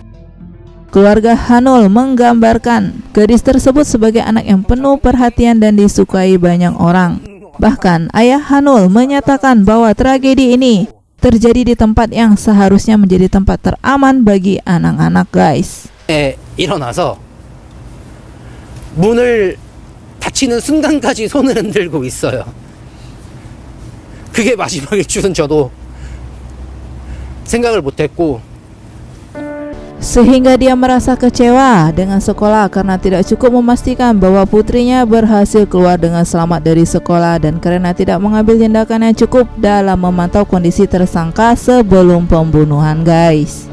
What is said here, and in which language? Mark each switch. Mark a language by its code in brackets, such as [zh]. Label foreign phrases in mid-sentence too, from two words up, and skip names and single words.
[id] Keluarga Ha-nul menggambarkan gadis tersebut sebagai anak yang penuh perhatian dan disukai banyak orang. Bahkan ayah Hanul menyatakan bahwa tragedi ini terjadi di tempat yang seharusnya menjadi tempat teraman bagi anak-anak guys. [ko] 일어나서 문을 닫히는 순간까지 손을 흔들고 있어요. 그게 마지막일 줄은 저도 생각을 못했고, [id] sehingga dia merasa kecewa dengan sekolah karena tidak cukup memastikan bahwa putrinya berhasil keluar dengan selamat dari sekolah dan karena tidak mengambil tindakan yang cukup dalam memantau kondisi tersangka sebelum pembunuhan guys.